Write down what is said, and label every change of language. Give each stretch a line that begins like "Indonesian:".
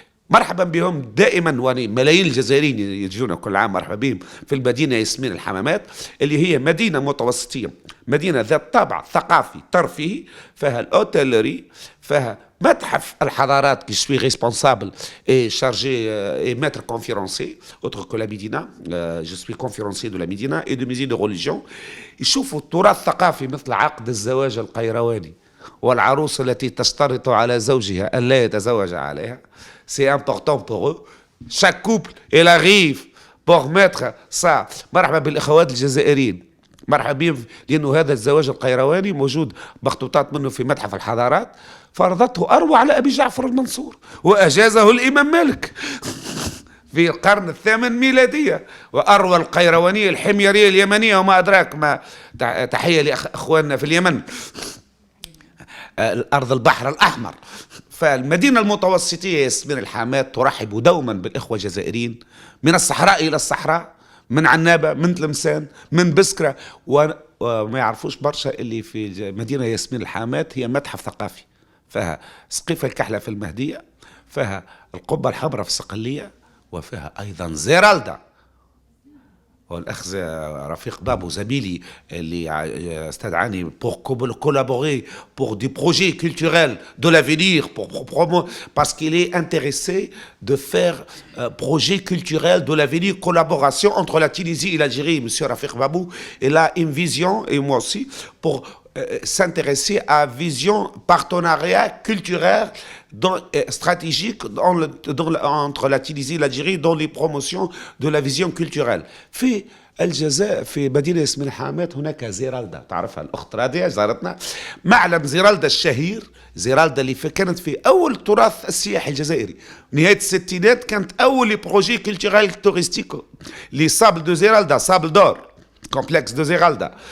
Arabic: مرحبا بهم دائما، وملايين الجزائريين يجون كل عام مرحبا بهم في المدينة ياسمين الحمامات، اللي هي مدينة متوسطية، مدينة ذات طابع ثقافي ترفيهي، فيها الأوتيلري، فيها متحف الحضارات
French: qui suis responsable et chargé et maître conférencier autre que la Médina. Je suis conférencier de la Médina et de musée de religion.
Arabic: يشوفوا التراث الثقافي مثل عقد الزواج القيرواني، والعروس التي تشترط على زوجها أن لا يتزوج عليها.
French: C'est important pour eux. Chaque couple, il arrive pour mettre ça.
Arabic: مرحبا بالإخوات الجزائريين مرحبا بهم، لأنه هذا الزواج القيرواني موجود مخطوطات منه في متحف الحضارات، فرضته أروع على أبي جعفر المنصور وأجازه الإمام مالك في القرن الثامن ميلادية. وأروى القيروانية الحميرية اليمنية وما أدراك ما، تحية لأخواننا في اليمن، الأرض البحر الأحمر. فالمدينة المتوسطية ياسمين الحامات ترحب دوما بالإخوة الجزائريين من الصحراء إلى الصحراء، من عنابة، من تلمسان، من بسكرة. وما يعرفوش برشا اللي في مدينة ياسمين الحامات هي متحف ثقافي، فيها سقيفة الكحلة في المهدية، فيها القبة الحمراء في الصقلية، وفيها أيضا زيرالدا. والاخ رفيق بابو زميلي اللي استدعاني
French: pour collaborer pour des projets culturels de l'avenir, parce qu'il est intéressé de faire projet culturel de l'avenir, collaboration entre la Tunisie et l'Algérie. Monsieur Rafik Babou, il a une vision, et moi aussi, pour s'intéresser à vision partenariat culturel stratégique entre la Tunisie et l'Algérie dans les promotions de la vision culturelle.
Arabic: في الجزائر في مدينة ياسمين الحامات هناك زيرالدا، تعرفها الأخت رادية جارتنا، معلم زيرالدا الشهير. زيرالدا اللي كانت في أول التراث السياحي الجزائري، نهاية الستينات كانت أول
French: بروجي كولتورال توريستيك لي صابل دو زيرالدا،
Arabic: صابل دور كومبلكس دو زيرالدا.